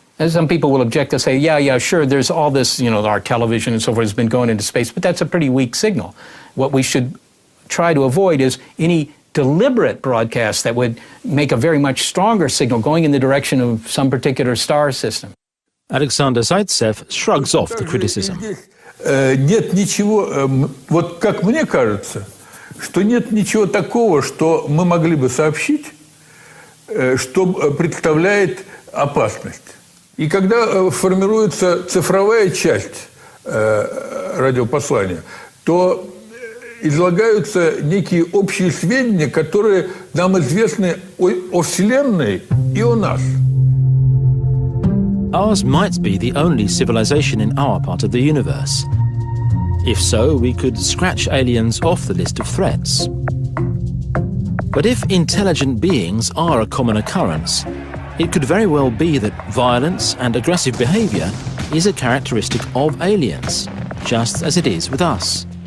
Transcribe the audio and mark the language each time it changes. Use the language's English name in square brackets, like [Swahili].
[English] And some people will object to say, yeah, sure, there's all this, our television and so forth has been going into space, but that's a pretty weak signal. What we should try to avoid is any deliberate broadcast that would make a very much stronger signal going in the direction of some particular star system. Alexander Zaitsev shrugs off the criticism. [Russian] Нет ничего, вот как мне кажется, что нет ничего такого, что мы могли бы сообщить, что представляет опасность. И когда формируется цифровая часть радиопослания, то излагаются некие общие сведения, которые нам известны о Вселенной и о нас. [English] Ours might be the only civilization in our part of the universe. If so, we could scratch aliens off the list of threats. But if intelligent beings are a common occurrence, it could very well be that violence and aggressive behavior is a characteristic of aliens, just as it is with us.